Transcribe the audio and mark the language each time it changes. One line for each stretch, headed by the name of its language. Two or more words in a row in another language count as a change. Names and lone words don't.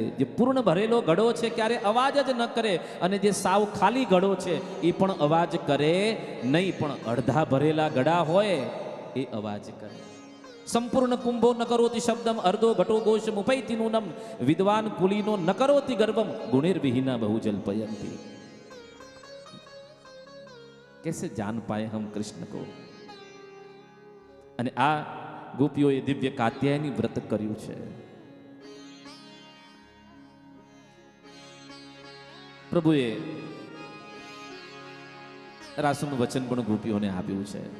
Gujarati: જે પૂર્ણ ભરેલો ઘડો છે ક્યારે અવાજ જ ન કરે, અને જે સાવ ખાલી ઘડો છે એ પણ અવાજ કરે નહીં, પણ અડધા ભરેલા ઘડા હોય એ અવાજ કરે.
Sanskrit: સંપૂર્ણ કુંભો ન કરોતિ શબ્દમ અર્ધો ઘટો ઘોષ મુપૈતિ નૂનમ વિદ્વાન કુલીનો ન કરોતિ ગર્વમ ગુણેર્વિહીના બહુ જલ્પયંતી.
Hindi: कैसे जान पाए हम कृष्ण को.
Gujarati: અને આ ગોપીઓએ દિવ્ય કાત્યાયની વ્રત કર્યું છે. પ્રભુએ રાસુનું વચન પણ ગોપીઓને આપ્યું છે.